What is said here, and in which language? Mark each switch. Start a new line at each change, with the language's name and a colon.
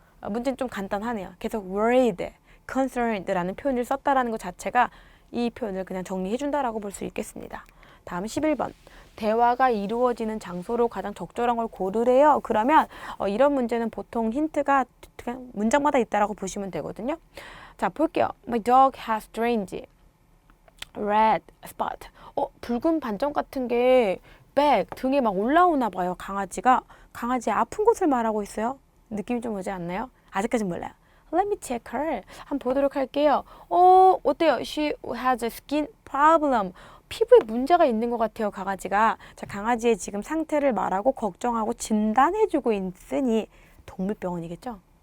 Korean: 문제는 좀 간단하네요. 계속 worried, concerned라는 표현을 썼다라는 것 자체가 이 표현을 그냥 정리해준다라고 볼 수 있겠습니다. 다음 11번. 대화가 이루어지는 장소로 가장 적절한 걸 고르래요. 그러면 이런 문제는 보통 힌트가 그냥 문장마다 있다라고 보시면 되거든요. 자, 볼게요.
English: My dog has strange red spot.
Korean: 붉은 반점 같은 게 back, 등에 막 올라오나 봐요. 강아지의 아픈 곳을 말하고 있어요. 느낌이 좀 오지 않나요? 아직까진 몰라요.
English: Let me check her.
Korean: 한번 보도록 할게요. 어때요?
English: She has a skin problem.
Korean: 피부에 문제가 있는 것 같아요, 강아지가. 자, 강아지의 지금 상태를 말하고 걱정하고 진단해주고 있으니 동물병원이겠죠?